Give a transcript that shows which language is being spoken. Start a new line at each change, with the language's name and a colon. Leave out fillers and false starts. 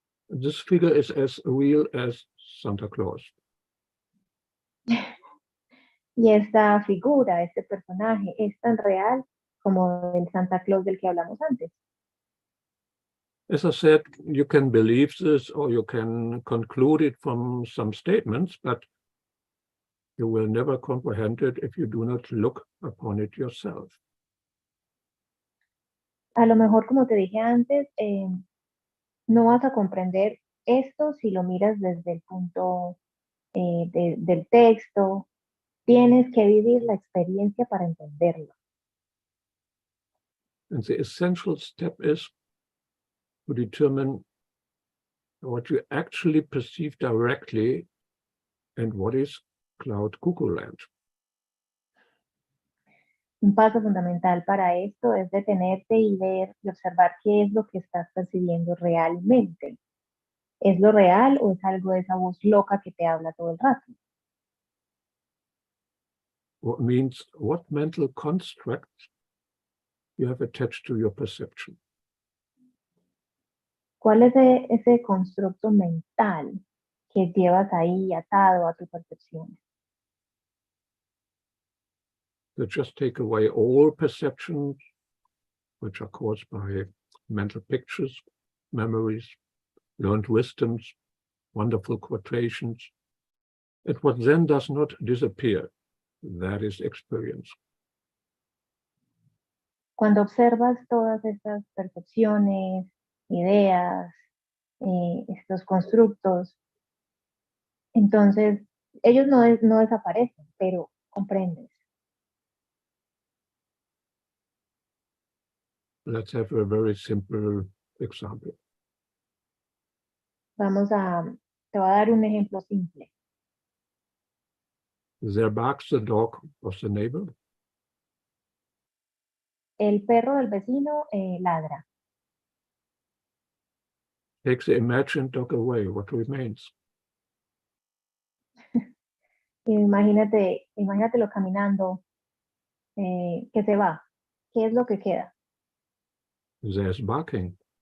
English: This figure is as real as Santa Claus.
Spanish: Y esta figura, este personaje, es tan real como el Santa Claus del que hablamos antes.
English: As I said, you can believe this or you can conclude it from some statements, but you will never comprehend it if you do not look upon it yourself.
Spanish: A lo mejor, como te dije antes, no vas a comprender esto si lo miras desde el punto del texto. Tienes que vivir la experiencia para entenderlo.
English: And the essential step is to determine what you actually perceive directly and what is cloud cuckoo land.
Spanish: Un paso fundamental para esto es detenerte y ver y observar qué es lo que estás percibiendo realmente. ¿Es lo real o es algo de esa voz loca que te habla todo el rato?
English: What means what mental constructs you have attached to your perception.
Spanish: ¿Cuál es ese constructo mental que llevas ahí atado a tu percepción?
English: That just take away all perceptions which are caused by mental pictures, memories, learned wisdoms, wonderful quotations. And what then does not disappear, that is experience.
Spanish: Cuando observas todas estas percepciones, ideas, estos constructos, entonces ellos no desaparecen, pero comprendes.
English: Let's have a very simple example.
Spanish: Te voy a dar un ejemplo simple.
English: There barks the dog of the neighbor.
Spanish: El perro del vecino ladra.
English: Take the imagined dog away, what remains?
Spanish: Imagínatelo caminando, que se va. ¿Qué es lo que queda?
English: There's barking.